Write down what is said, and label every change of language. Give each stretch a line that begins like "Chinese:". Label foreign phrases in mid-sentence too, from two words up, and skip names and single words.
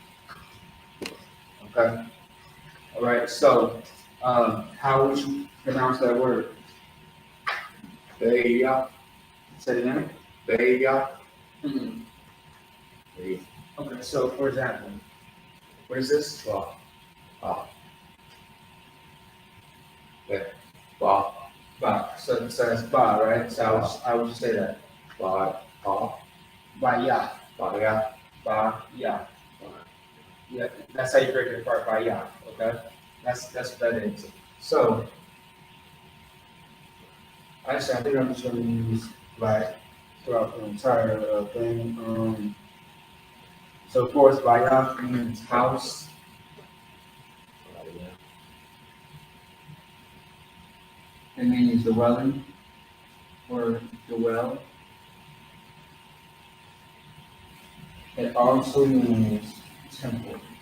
English: Okay? All right, so how would you pronounce that word? Beya. Say it again. Beya. Mm-hmm. Beya. Okay, so for example, what is this? Ba. Ba. Be. Ba. Ba. So it's ba, right? So how would you say that? Ba. Ba. Ba ya. Ba. Ya. Ba ya. Yeah, that's how you break it apart. Ba ya. Okay, that's what that is. So actually, I think I'm just going to use like throughout the entire thing. So of course, ba ya means house. It means dwelling or dwell. It also means temple.